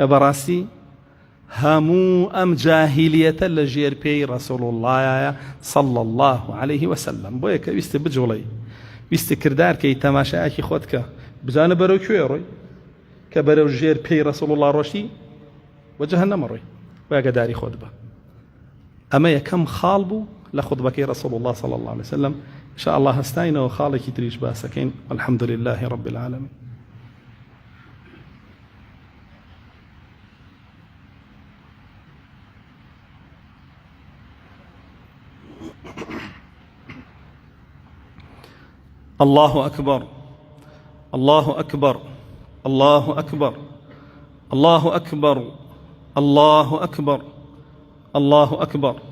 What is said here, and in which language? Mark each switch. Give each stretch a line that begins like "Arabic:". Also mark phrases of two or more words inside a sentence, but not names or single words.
Central Kurdish: بەڕاستی هەموو ئەم جاهیلیەتە لە ژێر پێی ڕەسوڵ اللهیە
Arabic: صلی الله عليه وسلم
Central Kurdish: بۆیە کە ویستە بجوڵی ویستە کردارکەی تەماشایەکی خۆت کە بزانە بەرەو کوێ ڕۆی کە بەرەو ژێر پێی ڕەسوڵ الله ڕۆشتی وە جەهەنەمە ڕۆی وای ئەگەداری خۆت بە ئەمە یەکەم خاڵ بوو لە خوتبەکەی ڕەسوڵ الله
Arabic: صلی الله عليه وسلم إن شاء الله
Central Kurdish: هەستاینەوە خاڵێکی تریش باسەکەین
Arabic: الحمد لله رب العالمين الله أكبر الله أكبر الله أكبر الله أكبر الله أكبر الله أكبر